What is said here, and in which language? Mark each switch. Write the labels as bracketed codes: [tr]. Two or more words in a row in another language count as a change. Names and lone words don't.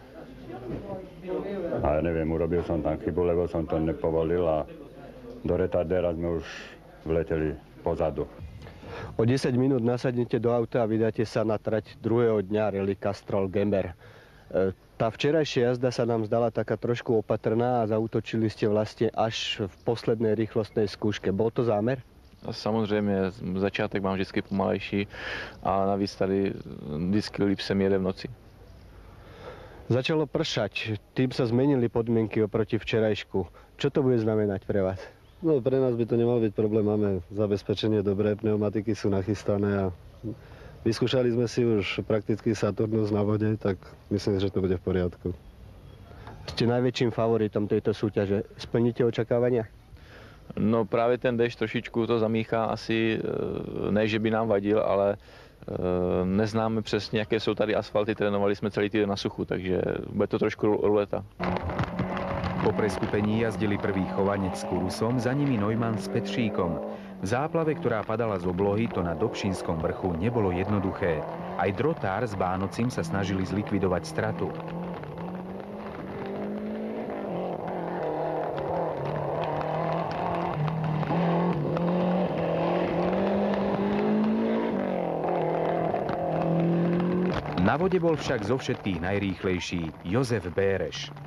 [sk] A neviem, urobil som tam chybu, lebo som to nepovolil a do retardéra sme už vleteli pozadu. O 10 minút nasadnete do auta a vydáte sa na trať druhého dňa Rally Castrol Gamer. Tá včerajšia jazda sa nám zdala taká trošku opatrná a zaútočili ste vlastne až v poslednej rýchlostnej skúške. Bol to zámer? [cs] Samozřejmě, začátek mám vždycky pomalejší a navíc tady vždycky líp se mi jede v noci. [sk] Začalo pršať, tým sa zmenili podmienky oproti včerajšku. Čo to bude znamenať pre vás? No, pre nás by to nemal byť problém, máme zabezpečenie dobré, pneumatiky sú nachystané a vyskúšali sme si už prakticky Saturnus na vode, tak myslím, že to bude v poriadku. Ste najväčším favoritom tejto súťaže. Splníte očakávania? [cs] No právě ten déšť trošičku to zamíchá asi, ne že by nám vadil, ale Neznáme přesně, jaké jsou tady asfalty, trénovali jsme celý týden na suchu, takže bude to trošku ruleta. [sk] Po preskupení jazdili prvý Chovanec s Kurusom, za nimi Neumann s Petříkom. V záplave, ktorá padala z oblohy, to na Dobšinskom vrchu nebolo jednoduché. Aj Drotár s Bánocim sa snažili zlikvidovať stratu. Na vode bol však zo všetkých najrýchlejší Jozef Béreš.